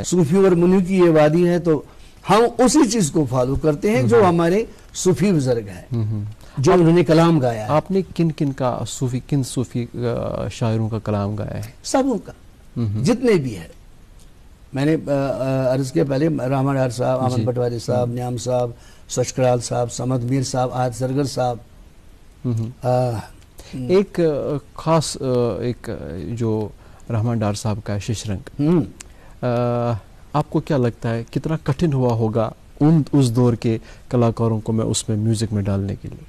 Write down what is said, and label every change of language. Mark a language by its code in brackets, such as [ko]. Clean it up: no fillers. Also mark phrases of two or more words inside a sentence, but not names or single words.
[ur] صوفی اور منی کی یہ وادی ہے. تو ہم اسی چیز کو فالو کرتے ہیں جو ہمارے صوفی بزرگ ہیں، جو انہوں نے کلام گایا ہے. آپ نے کن صوفی شاعروں کا کلام گایا ہے؟ سبوں کا، جتنے بھی ہے. میں نے عرض کیا پہلے، رحمان ڈار صاحب، احمد بٹواری صاحب، نیام صاحب، سچکرال صاحب، سمد میر صاحد، آہت زرگر صاحب. ایک خاص ایک جو رحمان ڈار صاحب کا ہے، ششرنگ، آپ کو کیا لگتا ہے کتنا کٹھن ہوا ہوگا اس دور کے کلاکاروں کو اس میں میوزک میں ڈالنے کے لیے؟